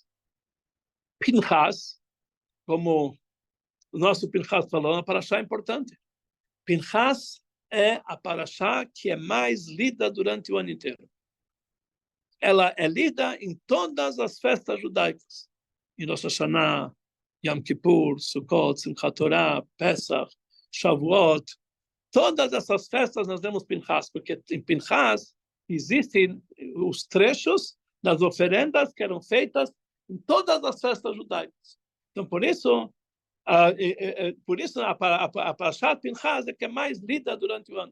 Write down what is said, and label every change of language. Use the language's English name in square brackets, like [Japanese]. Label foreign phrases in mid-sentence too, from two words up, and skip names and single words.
[Portuguese] Pinchas, como o nosso Pinchas falou, é uma parashá importante. Pinchas é a parashá que é mais lida durante o ano inteiro. Ela é lida em todas as festas judaicas. Em Rosh Hashanah, Yom Kippur, Sukkot, Simchat Torah, Pesach, Shavuot. Todas essas festas nós temos Pinchas, porque em Pinchas existem os trechos das oferendas que eram feitas em todas as festas judaicas. Então, por isso a Parashat Pinchas é que é mais lida durante o ano.